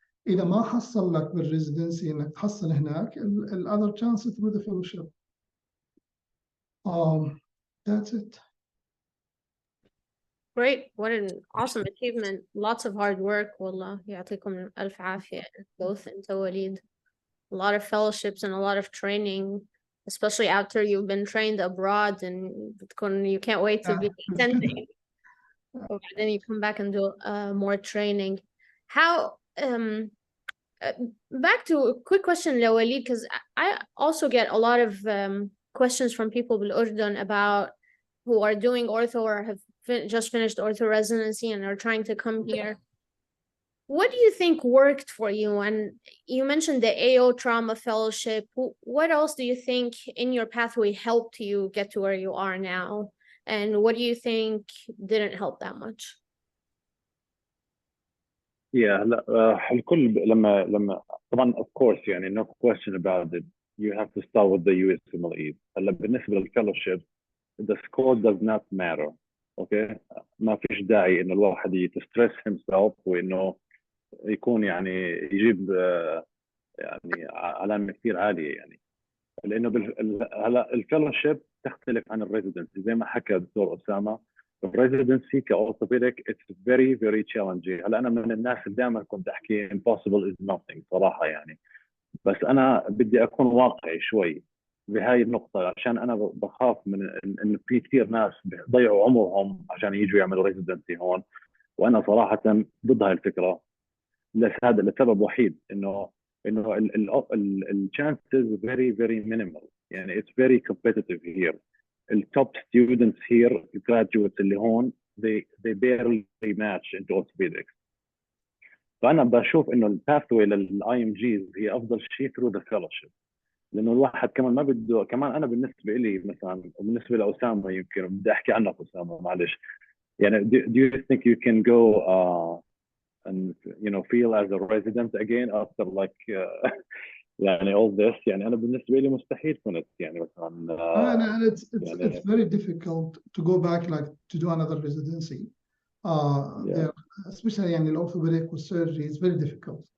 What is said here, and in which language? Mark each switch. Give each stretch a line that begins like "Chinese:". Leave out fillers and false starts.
Arabic: إذا ما حصل لك بالريزيدنسي إنك تحصل هناك ال other chance through the fellowship.
English: That's it. Great. What an awesome achievement. Lots of hard work.
Arabic: والله يعطيكم ألف عافية both أنت ووليد.
English: A lot of fellowships and a lot of training, especially after you've been trained abroad and you can't wait to be attending. And then you come back and do more training. How back to a quick question, Walid, because I also get a lot of questions from people in Jordan about who are doing ortho or have just finished ortho residency and are trying to come here. What do you think worked for you? And you mentioned the AO trauma fellowship. What else do you think in your pathway helped you get to where you are now? And what do you think didn't help that much? Yeah,
Arabic: الكل لما طبعا
English: of course يعني no question about it. You have to start with the USMLE.
Arabic: هلا بالنسبة للfellowship
English: the score does not matter.
Arabic: Okay, ما فيش داعي إنه الواحد يتسترس himself وإنه يكون يعني يجيب يعني علامة كثير عالية يعني لأنه هلا الfellowship تختلف عن الريزيدنسي زي ما حكى الدكتور أسامة. الريزيدنسي كأورثوبيديك
English: it's very very challenging.
Arabic: هلا أنا من الناس اللي دائما كنت أحكي
English: impossible is nothing
Arabic: صراحة يعني بس انا بدي اكون واقعي شوي بهاي النقطه، عشان انا بخاف من انه في كثير ناس بيضيعوا عمرهم عشان يجوا يعملوا ريزيدنسي هون، وانا صراحه ضد هاي الفكره. هذا لسبب وحيد، انه الشانسز
English: very minimal،
Arabic: يعني
English: it's very competitive here. التوب students here graduates
Arabic: اللي هون
English: they barely match into orthopedics.
Arabic: فانا بشوف انه الباثوي للاي ام جيز هي افضل شيء through the fellowship، لانه الواحد كمان ما بده، كمان انا بالنسبه لي مثلا وبالنسبه لاسامه، يمكن بدي احكي عنك اسامه معلش، يعني
English: do you think you can go and feel as a resident again after like
Arabic: يعني all this؟ يعني انا بالنسبه لي مستحيل كنت يعني مثلا
English: And it's very difficult to go back like to do another residency. There, especially يعني orthopedic surgery is very difficult.